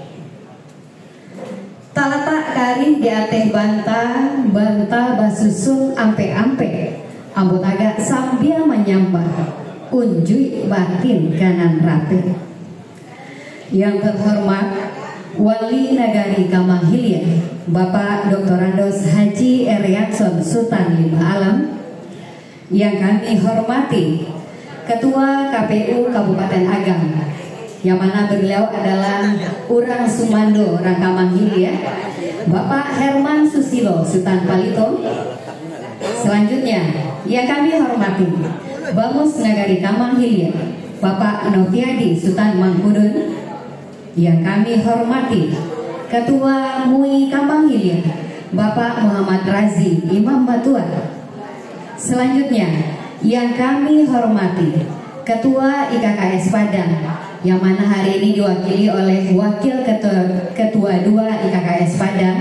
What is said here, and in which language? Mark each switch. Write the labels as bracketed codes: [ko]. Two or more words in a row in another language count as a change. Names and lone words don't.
[min] Talatak kari di ateh bantah basusun ampe-ampe, ambo tagak sambil menyambah, unjui batin kanan rapi. [id] Yang terhormat Wali Nagari Kamahilya Bapak Dr. Andos Haji Haji Eriakson Sultan Lima Alam. Yang kami hormati Ketua KPU Kabupaten Agam, yang mana beliau adalah Urang Sumando Rangkamang Hilir, Bapak Herman Susilo Sultan Palito. Selanjutnya yang kami hormati Bamus Nagari Kamang Hilir, Bapak Noviadi Sultan Mangkudun. Yang kami hormati Ketua MUI Kamang Hilir, Bapak Muhammad Razi Imam Batuan. Selanjutnya yang kami hormati Ketua IKKS Padang, yang mana hari ini diwakili oleh Wakil Ketua 2 IKKS Padang.